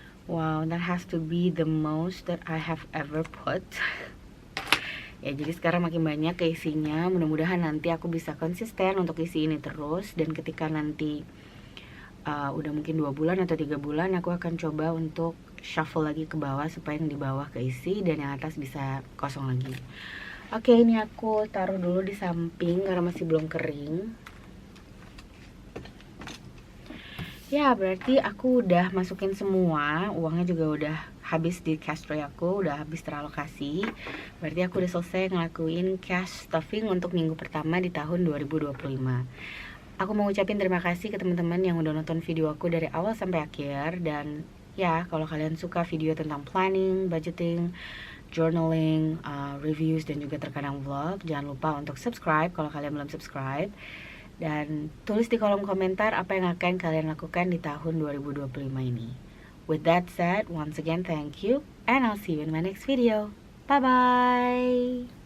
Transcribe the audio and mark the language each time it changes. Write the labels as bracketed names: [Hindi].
[English] Wow, that has to be the most that I have ever put. [Indonesian] Ya, jadi sekarang makin banyak keisinya. Mudah-mudahan nanti aku bisa konsisten untuk isi ini terus. Dan ketika nanti udah mungkin 2 bulan atau 3 bulan, aku akan coba untuk shuffle lagi ke bawah supaya yang di bawah keisi dan yang atas bisa kosong lagi. Oke, ini aku taruh dulu di samping karena masih belum kering. Ya, berarti aku udah masukin semua. Uangnya juga udah habis di cash tray aku, udah habis teralokasi. Berarti aku udah selesai ngelakuin cash stuffing untuk minggu pertama di tahun 2025. Aku mau ngucapin terima kasih ke teman-teman yang udah nonton video aku dari awal sampai akhir. Dan ya, kalau kalian suka video tentang planning, budgeting, journaling, reviews, dan juga terkadang vlog, jangan lupa untuk subscribe kalau kalian belum subscribe. Dan tulis di kolom komentar apa yang akan kalian lakukan di tahun 2025 ini. [English] With that said, once again, thank you, and I'll see you in my next video. Bye-bye!